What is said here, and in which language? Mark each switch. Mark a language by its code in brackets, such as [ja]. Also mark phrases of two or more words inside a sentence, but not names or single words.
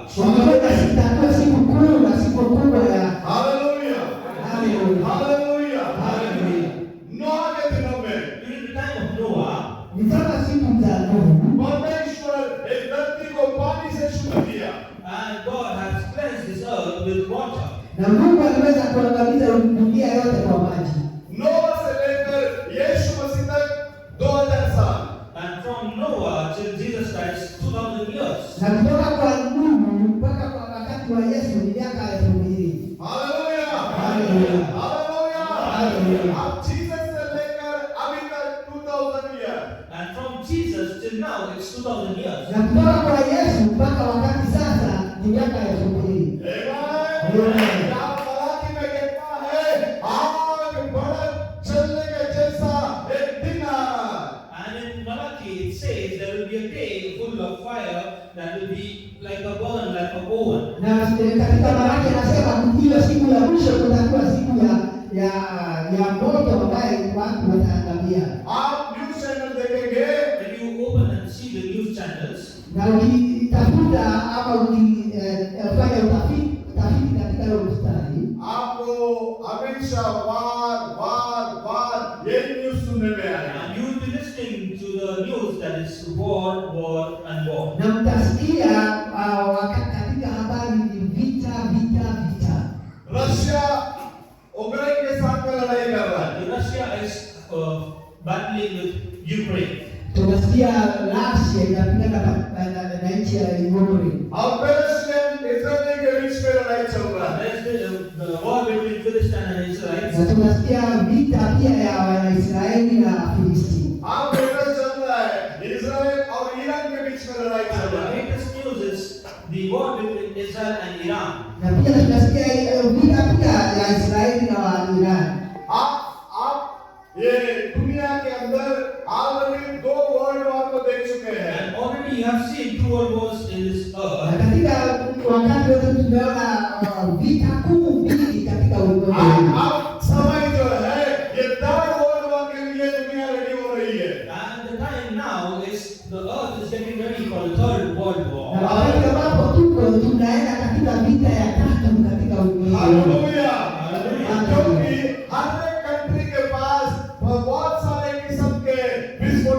[sw] Wakaona itakuwa siku kuu na siku kubwa ya [hi] हालेलुया [sw] Haleluya. [hi] हालेलुया [sw] Haleluya. [hi] नोह के दिनों में [en] During the time of Noah, [sw] Ni kama siku za Nuhu, [hi] परमेश्वर एक धरती को पानी से शुद्ध किया [en] and God has cleansed this earth with water. [sw] na Mungu aliweza kuangamiza dunia yote kwa maji. [hi] नोह से लेकर यीशु मसीह तक 2000 साल [en] And from Noah till Jesus Christ, 2000 years. [sw] Na kutoka kwa Nuhu mpaka kwa wakati wa Yesu ni miaka 2000. [hi] हालेलुया हालेलुया। हालेलुया हालेलुया। अब जीसस से लेकर अभी तक 2000 ईयर [en] And from Jesus till now, it's 2000 years. [sw] Na kutoka kwa Yesu mpaka wakati sasa ni miaka 2000. [hi] आमेन क्या मलाकी में कहता है आग भड़क चलने के जैसा एक दिन आना [en] And in Malachi, it says there will be a day full of fire that will be like a burn, like a oven. [sw] Na katika Malaki anasema hiyo siku ya mwisho kutakuwa siku ya moto ambaye watu wataangamia. [hi] आप [en] news channel [hi] देखेंगे [en] When you open and see the news channels, [sw] Na ukitafuta ama ukifanya utafiti katika hiyo mstari, [hi] आपको हमेशा वार ये न्यूज़ सुनने में आएगा [en] and you will be listening to the news that is war, and war. [sw] na mtasikia katika habari ni vita. [hi] रशिया यूक्रेन के साथ में लड़ाई कर रहा है [en] Russia is battling with Ukraine. [sw] Tunasikia Russia inapigana na nchi ya Ukraine. [hi] और पैलेस्टाइन इजराइल के बीच में लड़ाई चल रहा है [en] There's the war between Philistine and Israel. [sw] Na tunasikia vita pia ya Waisraeli na Filisti. [hi] आप लेटेस्ट चल रहा है इजराइल और ईरान के बीच में लड़ाई चल [en] And the [hi] रहा है [en] latest news is the war between Israel and Iran. [sw] Na pia tunasikia vita pia ya Israeli na Iran. [hi] आप ये दुनिया के अंदर ऑलरेडी 2 [en] world war [hi] को देख चुके हैं [en] And already you have seen 2 world wars in this [sw] Na [en] earth. [sw] katika wakati wote tumeona vita kuu mbili katika ulimwengu. [hi] अब समय जो है ये 3rd [en] world war [hi] के लिए दुनिया रेडी हो रही है [en] And the time now is the earth is getting ready for the 3rd world [sw] Na [en] war. [sw] wakati ambapo tunaenda katika vita ya tatu katika ulimwengu. [hi] हालेलुया हालेलुया। क्योंकि हर एक कंट्री के पास बहुत सारे किस्म के